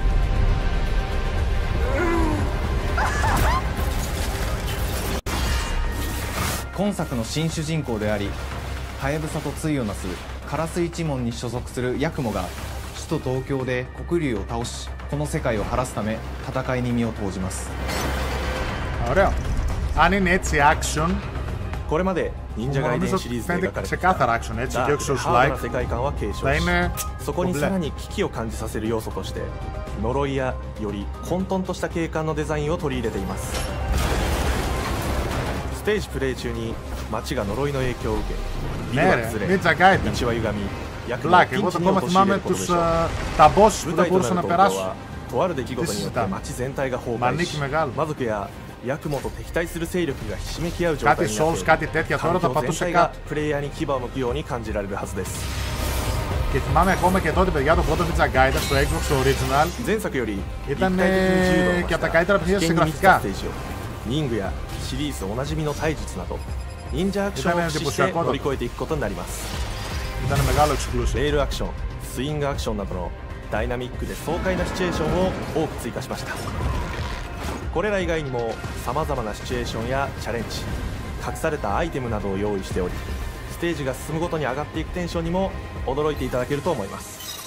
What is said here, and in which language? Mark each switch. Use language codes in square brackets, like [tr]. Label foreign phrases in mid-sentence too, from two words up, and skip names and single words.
[ja] 今作の新主人公であり、はやぶさと対をなす烏一門に所属するヤクモが首都東京で黒竜を倒し、この世界を晴らすため戦いに身を投じます。 [el] Ωραίο. Αν είναι έτσι action, [ja] これまで忍者ガイデンシリーズで描かれてきたハードな世界観は継承し、そこにさらに危機を感じさせる要素として呪いやより混沌とした景観のデザインを取り入れています。ステージプレイ中に街が呪いの影響を受け、ビルは崩れ、道は歪み、役がピンチに陥れることでしょう。舞台となる東京はとある出来事によって街全体が崩壊し、魔族やヤクモと敵対する勢力がひしめき合う状態になっており、環境全体がプレイヤーに牙を向くように感じられるはずです。 [el] Και θυμάμαι ακόμα και τότε, παιδιά, το πρώτο Ninja Gaiden στο Xbox Original ήταν και από τα καλύτερα παιχνίδια σε γραφικά. [ja] リングやシリーズおなじみの体術など忍者アクションを駆使して乗り越えていくことになります。レールアクション、スイングアクションなどのダイナミックで爽快なシチュエーションを多く追加しました。これら以外にもさまざまなシチュエーションやチャレンジ、隠されたアイテムなどを用意しており、ステージが進むごとに上がっていくテンションにも驚いていただけると思います。